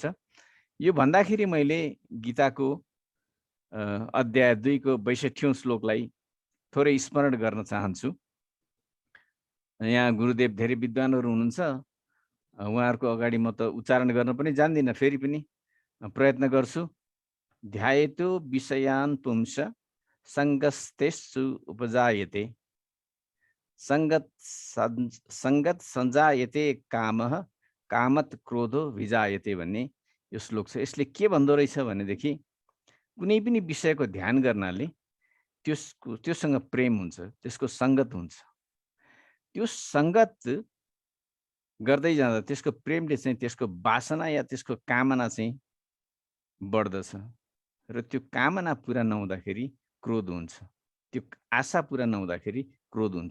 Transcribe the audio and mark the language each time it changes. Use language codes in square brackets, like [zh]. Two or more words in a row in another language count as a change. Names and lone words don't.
[ne] यो भन्दाखेरि मैले गीताको अध्याय 2 को 62औं श्लोकलाई थोरै स्मरण गर्न चाहन्छु। यहाँ गुरुदेव धेरै विद्वानहरू हुनुहुन्छ, उहाँहरूको अगाडि म त उच्चारण गर्न पनि जान्दिनँ, फेरि पनि प्रयत्न गर्छु। [sa] ध्यायेतु विषयान् पुंस सङ्गस्तेषु उपजायते, सङ्गत सञ्जायते कामः, कामत क्रोधो विजायते [ne] भन्ने यो श्लोक छ। यसले के भन्दो रहेछ भनेदेखि कुनै पनि विषयको ध्यान गर्नाले त्योसँग प्रेम हुन्छ, त्यसको सङ्गत हुन्छ। त्यो सङ्गत गर्दै जाँदा त्यसको प्रेमले चाहिँ त्यसको वासना या त्यसको कामना चाहिँ बढ्दछ र त्यो कामना पुरा नहुँदाखेरि क्रोध हुन्छ, त्यो आशा पुरा नहुँदाखेरि क्रोध हुन्छ।